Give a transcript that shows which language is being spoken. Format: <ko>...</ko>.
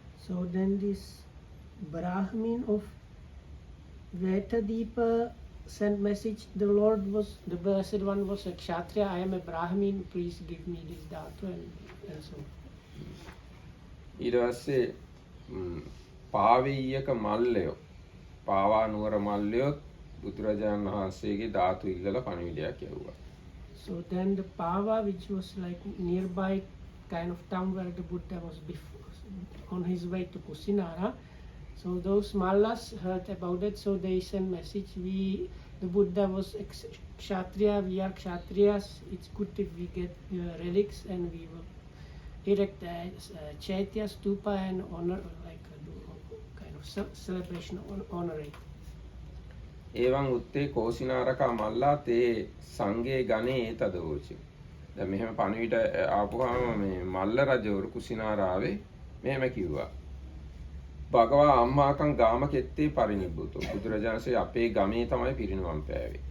<en>So then this Brahmin of Vetadeepa sent message, the Blessed One was a Kshatriya, I am a Brahmin, please give me this dhatu and so on.</en> <si>ඊට පස්සේ පාවීයක මල්ලයෝ පාවා නුවර මල්ලයොත් බුදුරජාණන් වහන්සේගේ ධාතු ඉල්ලලා පණිවිඩයක් යවුවා.</si> <en>So then the Pava, which was like nearby kind of town where the Buddha was before, on his way to Kusinara, so those Mallas heard about it, so they sent message, the Buddha was Kshatriya, we are Kshatriyas, it's good if we get relics and we will erect a chaitya stupa and honor, like kind of celebration, honor it.</en> <pi>එවං උත්තේ කෝසිනාරකා මල්ලා තේ සංගේ ගණේ තදෝචි.</pi> <si>දැන් මෙහෙම පණිවිඩ ආපුවාම මේ මල්ල රජවරු කුසිනාරාවේ මෙහෙම කිව්වා.</si> <pi>භගවා අම්මාකං ගාම කෙත්තේ පරිනිබ්බුතෝ.</pi> <si>බුදුරජාණන්සේ අපේ ගමේ තමයි පිරිනිවන් පෑවේ.</si>